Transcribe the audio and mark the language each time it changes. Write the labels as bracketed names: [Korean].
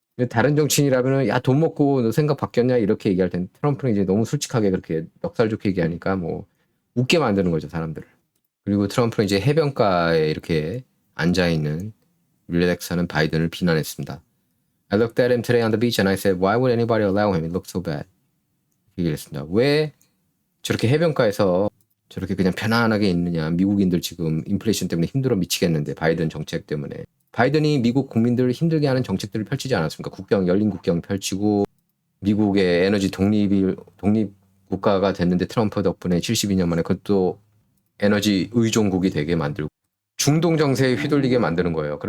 [Korean] 다른 정치인이라면은 야, 돈 먹고 너 생각 바뀌었냐 이렇게 얘기할 텐데 트럼프는 이제 너무 솔직하게 그렇게 멱살 좋게 얘기하니까 뭐 웃게 만드는 거죠, 사람들을. 그리고 트럼프는 이제 해변가에 이렇게 앉아 있는 릴렉스하는 바이든을 비난했습니다. [English] I looked at him today on the beach and I said, why would anybody allow him? It looked so bad. [Korean] 얘기를 했습니다. 왜 저렇게 해변가에서 저렇게 그냥 편안하게 있느냐. 미국인들 지금 인플레이션 때문에 힘들어 미치겠는데 바이든 정책 때문에. 바이든이 미국 국민들을 힘들게 하는 정책들을 펼치지 않았습니까? 열린 국경 펼치고 미국의 에너지 독립 국가가 됐는데 트럼프 덕분에 72년 만에 그것도 에너지 의존국이 되게 만들고 중동 정세에 휘둘리게 만드는 거예요.